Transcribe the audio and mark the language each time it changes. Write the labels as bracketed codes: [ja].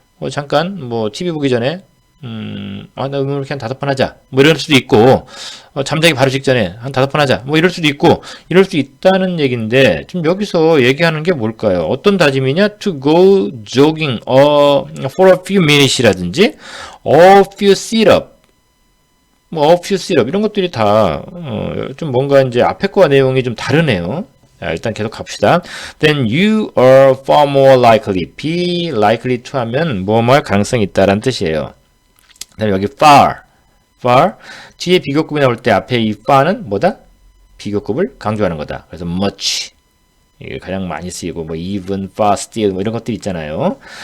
[ko] 잠깐 TV 보기 전에 나 윗몸 일으키기 한 5번 하자. 이럴 수도 있고 잠자기 바로 직전에 한 5번 하자. 이럴 수도 있고 이럴 수 있다는 얘기인데 지금 여기서 얘기하는 게 뭘까요? 어떤 다짐이냐? [en] To go jogging for a few minutes이라든지 a few sit-up a few sit-up [ko] 이런 것들이 다 좀 뭔가 이제 앞에 거와 내용이 좀 다르네요. 자, 일단 계속 갑시다. [en] Then you are far more likely. [ko] be likely to 하면 뭐 할 가능성이 있다라는 뜻이에요. 그다음에 여기 far 뒤에 비교급이 나올 때 앞에 이 far는 뭐다? 비교급을 강조하는 거다. 그래서 much 이게 가장 많이 쓰이고 even, far, still 이런 것들이 있잖아요.